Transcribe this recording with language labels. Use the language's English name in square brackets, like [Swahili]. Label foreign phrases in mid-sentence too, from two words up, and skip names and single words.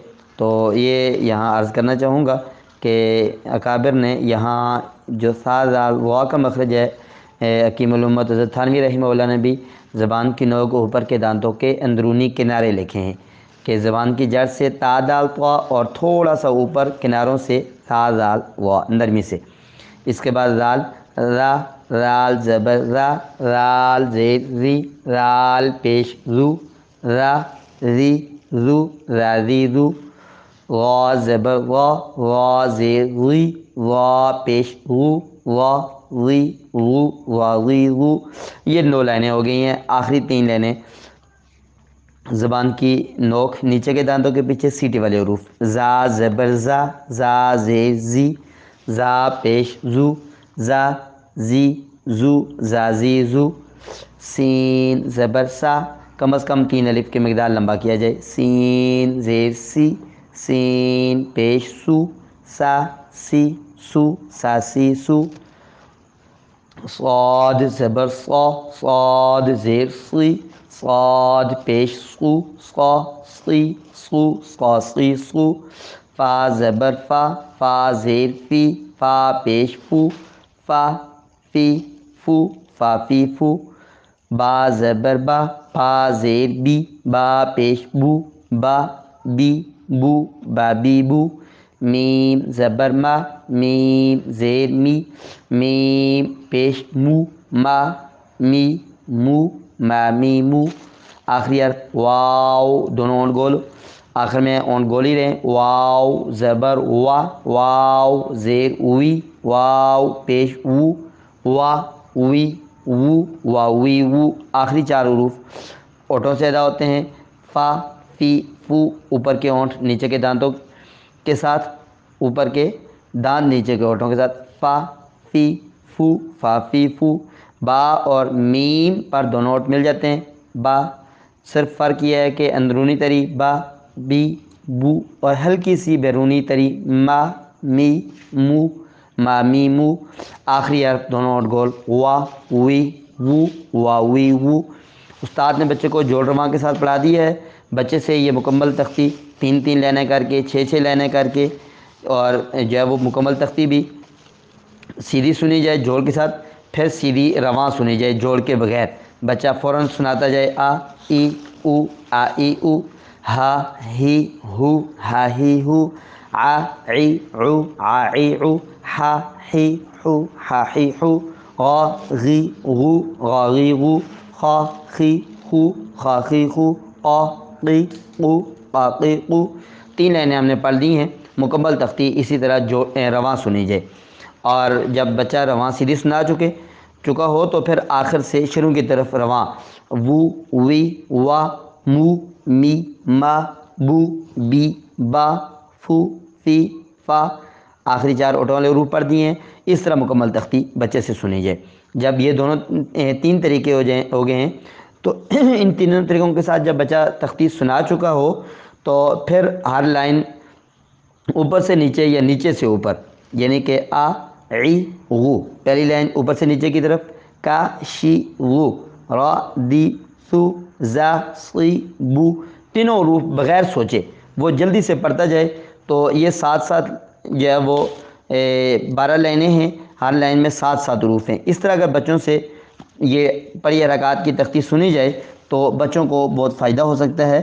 [Urdu] تو یہ یہاں عرض کرنا چاہوں گا کہ اکابر نے یہاں جو ثا زال وا کا مخرج ہے، حکیم الامت حضرت تھانوی رحمہ اللہ نے بھی زبان کی نوک اوپر کے دانتوں کے اندرونی کنارے لکھے ہیں کہ زبان کی جڑ سے تا دال طا اور تھوڑا سا اوپر کناروں سے ثا زال وا نرمی سے۔ اس کے بعد رال، را، رال زبر را، رال زیر ری، رال پیش رو، را ری رو، را ری رو۔ وا زبر وا، وا زیر ری، وا پیش رو، وا ری رو، وا ری رو۔ یہ 9 لائنیں ہو گئی ہیں۔ آخری 3 لائنیں زبان کی نوک نیچے کے دانتوں کے پیچھے سیٹی والے حروف، زا زبر زا، زا زیر زی، زا پیش زو، زا زی زو، زا زی زو۔ سین زبر سا، کم از کم 3 الف کی مقدار لمبا کیا جائے، سین زیر سی، سین پیش سو، سا سی سو، سا سی سو۔ صاد زبر صا، صاد زیر سی، صاد پیش سو، صا سی سو، صا سی سو۔ فا زبر فا، فا زیر فی، فا پیش فو، فا فی فو، فا فی فو۔ با زبر با، با زیر بی، با پیش بو، با بی بو، با بی بو۔ میم زبر ما، میم زیر می، میم پیش مو، ما می مو، ما می مو۔ آخری حرف واو، دونوں اونٹ گول آخر میں اونٹ گول ہی رہیں، واو زبر وا، واو زیر وی، واو پیش وو، وا وی وو، وا وی وو۔ آخری 4 حروف اونٹوں سے ادا ہوتے ہیں، فا فی فو، اوپر کے اونٹ نیچے کے دانتوں کے ساتھ، اوپر کے دانت نیچے کے ہونٹوں کے ساتھ، فا فی فو، فا فی فو۔ با اور میم پر دونوں ہونٹ مل جاتے ہیں، با، صرف فرق یہ ہے کہ اندرونی تری با بی بو، اور ہلکی سی بیرونی تری ما می مو، ما می مو۔ آخری حرف دونوں ہونٹ گول، وا وی وو، وا وی وو۔ استاد نے بچے کو جوڑ رواں کے ساتھ پڑھا دیا ہے، بچے سے یہ مکمل تختی 3 لائنیں کر کے 6 لائنیں کر کے، اور جو ہے وہ مکمل تختی بھی سیدھی سنی جائے جوڑ کے ساتھ، پھر سیدھی رواں سنی جائے جوڑ کے بغیر، بچہ فوراً سناتا جائے، آ ای او، آ ای او، ہا ہی ہو، ہا ہی ہو، آ عی عو، آ عی عو، ہا ہی ہو، ہا ہی ہو، غا غی غو، غا غی غو، خا خی خو، خا خی خو، قا قی قو، قا قی قو۔ 3 لائنیں ہم نے پڑھ دی ہیں، مکمل تختی اسی طرح جو رواں سنی جائے، اور جب بچہ رواں سیدھی سنا چکا ہو تو پھر آخر سے شروع کی طرف رواں، وو وی وا مو می ما بو بی با فو فی فا۔ آخری 4 اونٹوں والے حروف پڑھ دیے ہیں، اس طرح مکمل تختی بچے سے سنی جائے۔ جب یہ دونوں 3 طریقے ہو گئے ہیں تو ان تینوں طریقوں کے ساتھ جب بچہ تختی سنا چکا ہو تو پھر ہر لائن اوپر سے نیچے یا نیچے سے اوپر، یعنی کہ آ عی غو، پہلی لائن اوپر سے نیچے کی طرف، کا شی غو، را دی سو زا صی بو، تینوں حروف بغیر سوچے وہ جلدی سے پڑھتا جائے۔ تو یہ ساتھ ساتھ جو ہے وہ 12 لائنیں ہیں، ہر لائن میں 7 حروف ہیں۔ اس طرح اگر بچوں سے یہ پڑھی حرکات کی تختی سنی جائے تو بچوں کو بہت فائدہ ہو سکتا ہے۔